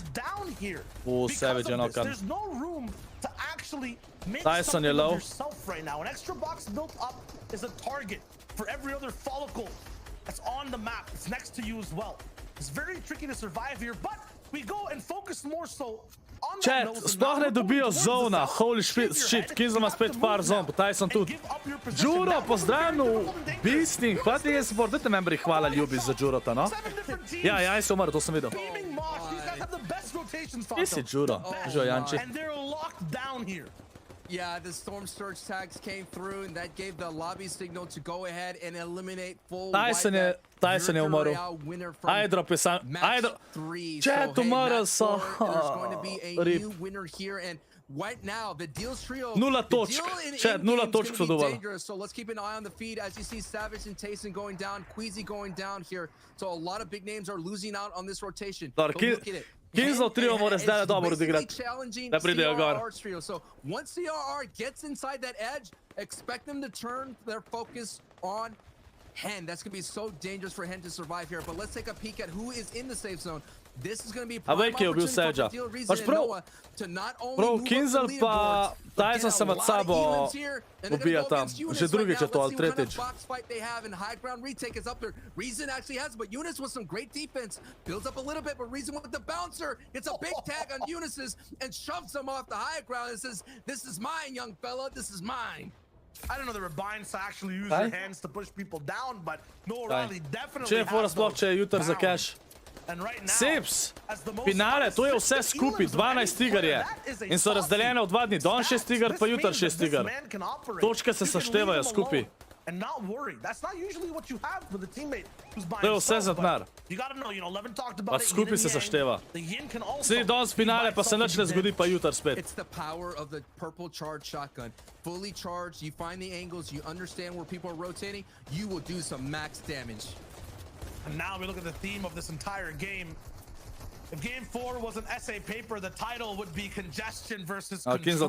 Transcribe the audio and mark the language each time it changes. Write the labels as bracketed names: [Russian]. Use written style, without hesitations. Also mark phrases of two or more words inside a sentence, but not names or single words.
[Slovenian] Savage je nokan. TaySona je low. [English] An extra box built up is a target for every other follicle that's on the map. It's next to you as well. It's very tricky to survive here, but we go and focus more so. [Slovenian] Chat, sploh ne dobijo zona, [English] holy shit, [Slovenian] K1nzell ima spet par zon, pa TaySona tudi. Džuro, pozdravljeno, Beasting, hvala ti je support, dajte membri hvala ljubi za Džurota, no? Ja, ja se umrl, to sem videl. Kje si Džuro? Žo Janči. [English] Yeah, the Storm Surge tags came through, and that gave the lobby signal to go ahead and eliminate full [Slovenian] TaySona je umrl. Idrop je sam. Chat, umrl so. [English] There's going to be a new winner here, and right now the Deals trio. [Slovenian] 0 točk. Chat, 0 točk so dobili. [English] So let's keep an eye on the feed as you see Savage and TaySona going down, Queasy going down here. So a lot of big names are losing out on this rotation. But look at it. [Slovenian] K1nzell trio mora zdaj dobro odigrati, da pridejo gor. [English] So once CRR gets inside that edge, expect them to turn their focus on Hen. That's going to be so dangerous for Hen to survive here. But let's take a peek at who is in the safe zone. This is going to be a prime opportunity for Deal Reason and Noah to not only move up the [Slovenian] K1nzell pa TaySona se med sabo ubijata. Že drugič je to, ali tretjič. [English] Box fight they have and high ground retake is up there. Reason actually has, but Eunice with some great defense builds up a little bit, but Reason with the bouncer gets a big tag on Eunice's and shoves him off the high ground and says, "This is mine, young fella. This is mine." I don't know they were binds to actually use their hands to push people down, but no O'Reilly definitely has those bounds. [Slovenian] jutr za cash. Seps, finale, to je vse skupaj, 12 iger je. In so razdeljene v 2 dni, don 6 iger, pa jutr 6 iger. Točke se seštevajo skupaj. To je vse za denar. Pa skupaj se sešteva. Sedi danes finale, pa se nič ne zgodi, pa jutr spet. [English] It's the power of the purple charged shotgun. Fully charged, you find the angles, you understand where people are rotating, you will do some max damage. And now we look at the theme of this entire game. If game 4 was an essay paper, the title would be congestion versus control.